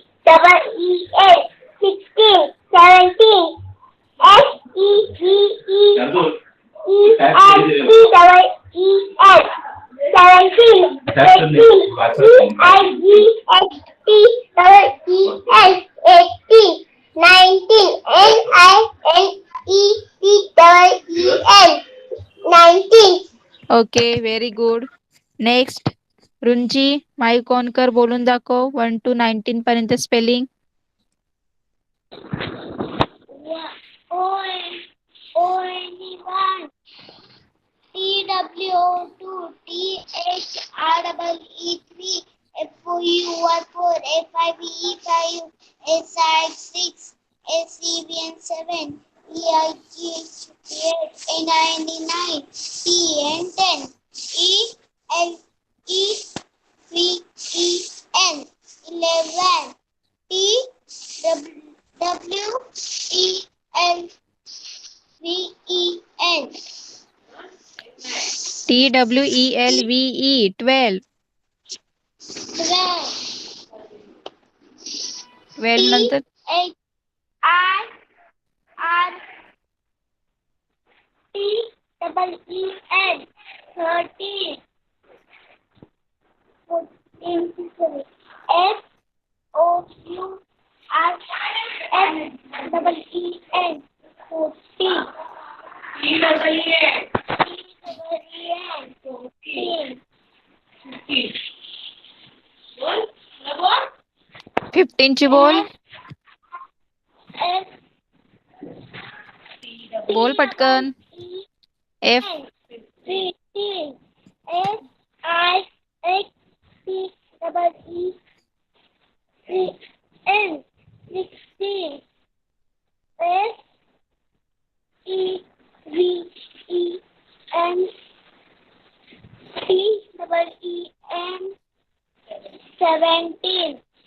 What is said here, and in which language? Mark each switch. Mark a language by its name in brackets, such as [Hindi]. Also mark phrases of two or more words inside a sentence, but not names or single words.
[English] double E N 16 17 S E G E E N T double E N 17 18 E I G H T double E N 18 19 N I N E T double E N 19 Okay very good. Next. [Marathi] रुंजी [English] mic on [Marathi] कर, बोलून दाखव 1 to 19 पर्यंत स्पेलिंग. [English] O N E 1 T W O 2 T H R E 3 F O U R 4 F I V E 5 S I 6 S E V N 7 E I G H 8 N I N E 9 T N 10 E L E V E N 11 T W E L V E N TWELVE 12. 12 12 T [Marathi] नंतर [English] H I R T double E N 13 14 F O U R F double E N 40 E double E N 14 [Marathi] 15 ची बोल. [English] F [Marathi] बोल पटकन. [English] F 15 S I X T double E N 16 S E V E N T double E N 17